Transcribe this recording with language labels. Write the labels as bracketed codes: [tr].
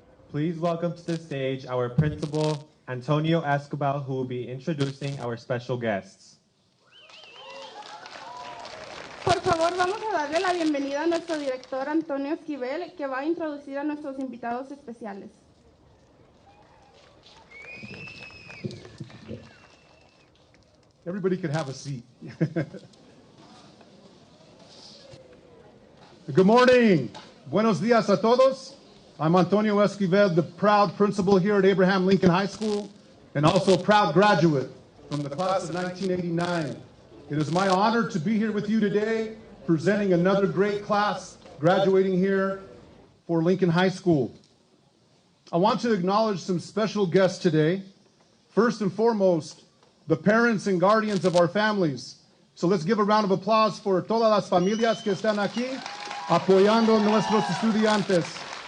[en] Please welcome to the stage our principal, Antonio Escobar, who will be introducing our special guests. [es] Por favor, vamos a darle la bienvenida a nuestro director Antonio Esquivel, que va a introducir a nuestros invitados especiales. [en] Everybody could have a seat. Good morning. [es] Buenos dias a todos. [en] I'm Antonio Esquivel, the proud principal here at Abraham Lincoln High School, and also a proud graduate from the class of 1989. It is my honor to be here with you today, presenting another great class graduating here for Lincoln High School. I want to acknowledge some special guests today. First and foremost, the parents and guardians of our families. So let's give a round of applause for [es] todas las familias que están aquí apoyando a nuestros estudiantes.